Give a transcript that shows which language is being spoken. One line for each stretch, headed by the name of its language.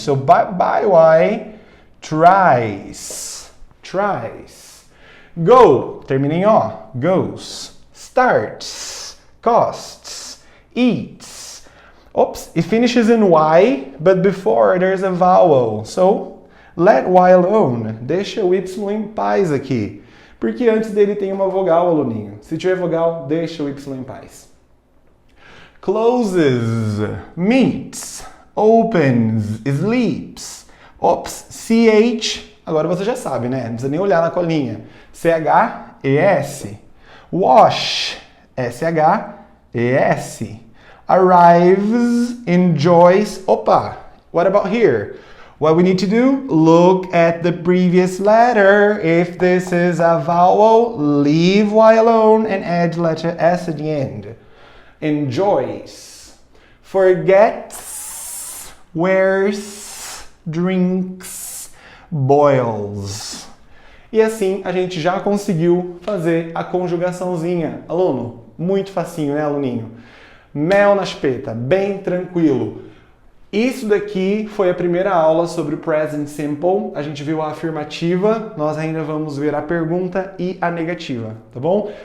English: So, by Y, tries. Tries. Go.
Portuguese: Termina em O.
English: Goes. Starts. Costs. Eats. Oops, it finishes in Y, but before there's a vowel. So, let Y alone.
Portuguese: Deixa o Y em paz aqui. Porque antes dele tem uma vogal, aluninho. Se tiver vogal, deixa o Y em paz.
English: Closes, meets, opens, sleeps.
Portuguese: Ops, CH, agora você já sabe, né? Não precisa nem olhar na colinha.
English: CH-ES. Wash, SH-ES. Arrives, enjoys. Opa, what about here? What we need to do? Look at the previous letter. If this is a vowel, leave Y alone and add letter S at the end. Enjoys. Forgets, wears, drinks, boils.
Portuguese: E assim a gente já conseguiu fazer a conjugaçãozinha. Aluno, muito facinho, né, aluninho? Mel na chupeta, bem tranquilo. Isso daqui foi a primeira aula sobre o Present Simple. A gente viu a afirmativa, nós ainda vamos ver a pergunta e a negativa, tá bom?